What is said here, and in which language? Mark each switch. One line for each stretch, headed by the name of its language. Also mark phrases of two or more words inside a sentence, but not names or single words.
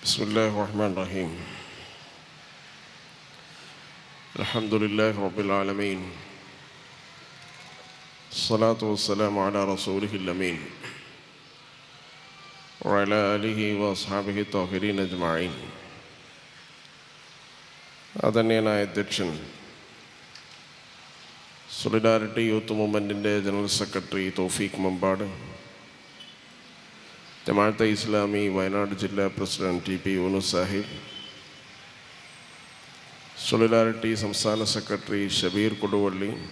Arabic: بسم الله الرحمن الرحيم الحمد لله رب العالمين الصلاة والسلام على رسوله الأمين وعلى آله وأصحابه الطاهرين أجمعين.
Malayalam: ആദരണീയനായ അധ്യക്ഷൻ, സോളിഡാരിറ്റി യൂത്ത് മൂവ്മെൻറ്റിൻ്റെ ജനറൽ സെക്രട്ടറി തൗഫീഖ് മമ്പാട്, ജമാഅത്തെ ഇസ്ലാമി വയനാട് ജില്ലാ പ്രസിഡന്റ് ടി പി യൂനുസ് സാഹിബ്, സോളിഡാരിറ്റി സംസ്ഥാന സെക്രട്ടറി ഷബീർ കൊടുവള്ളി,